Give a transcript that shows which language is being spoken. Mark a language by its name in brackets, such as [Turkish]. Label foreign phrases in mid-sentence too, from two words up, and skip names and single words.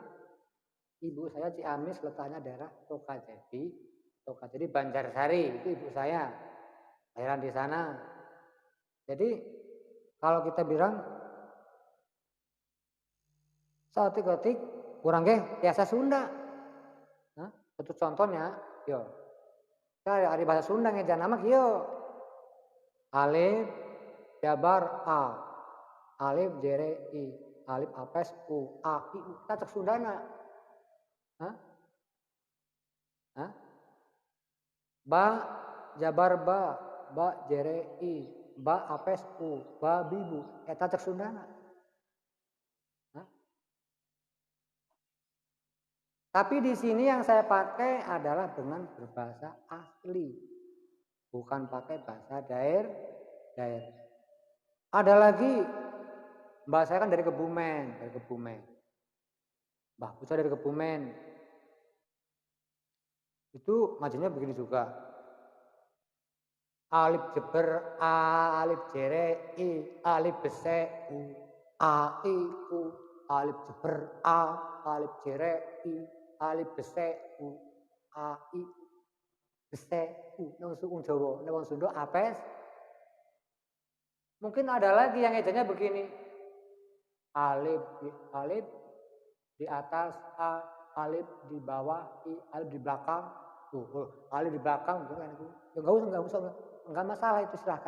[Indonesian] Ibu saya Ciamis, letaknya daerah Tokajadi Banjarsari, itu ibu saya. Lahiran di sana. Jadi kalau kita bilang saotik-otik kurang biasa Sunda. Nah, itu contohnya, yo. Saya ada bahasa Sunda ngeja nama yo. [Sundanese] Alif jabar a. Alif jere i. Alif apes u. A i u. [Indonesian] Kita cek Sundana. Hah? Hah? [Sundanese] Ba jabar ba. Ba jere i. Ba apes u. Ba bibu. [Indonesian] Kita cek Sundana. Tapi di sini yang saya pakai adalah dengan berbahasa asli, bukan pakai bahasa daerah. Ada lagi, mbak saya kan dari Kebumen. Mbah saya dari Kebumen. Itu ngajinya begini juga. [Javanese] Alif jeber a, alif jere i, alif bese u, a i u, alif jeber a, alif jere i, alif bese u, a i bese u. Nang suku Jawa, nang Sunda apes. [Indonesian] Mungkin ada lagi yang ejanya begini. Alif di atas a, alif di bawah i, alif di belakang. Tuh, alif di belakang bukan itu. Ya enggak masalah itu, silahkan.